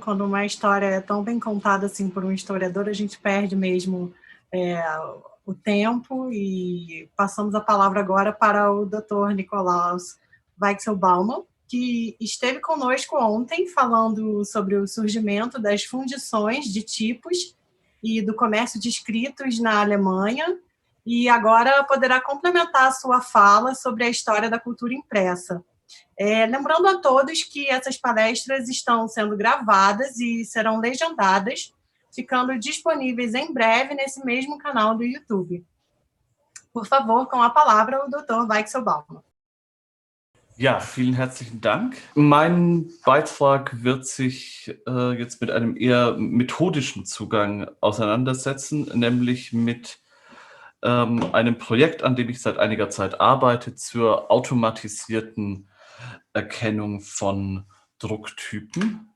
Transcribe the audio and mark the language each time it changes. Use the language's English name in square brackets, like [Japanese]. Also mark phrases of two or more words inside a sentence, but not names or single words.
[Portuguese] Quando uma história é tão bem contada assim por um historiador, a gente perde mesmo o tempo, e passamos a palavra agora para o doutor Nikolaus Weichselbaumer, que esteve conosco ontem falando sobre o surgimento das fundições de tipos e do comércio de escritos na Alemanha, e agora poderá complementar a sua fala sobre a história da cultura impressa. Lembrando a todos que essas palestras estão sendo gravadas e serão legendadas, ficando disponíveis em breve nesse mesmo canal do YouTube. Por favor, com a palavra o Dr. Weichselbaumer. [German] Ja, vielen herzlichen Dank. Mein Beitrag wird sich jetzt mit einem eher methodischen Zugang auseinandersetzen, nämlich mit einem Projekt, an dem ich seit einiger Zeit arbeite, zur automatisierten Erkennung von Drucktypen.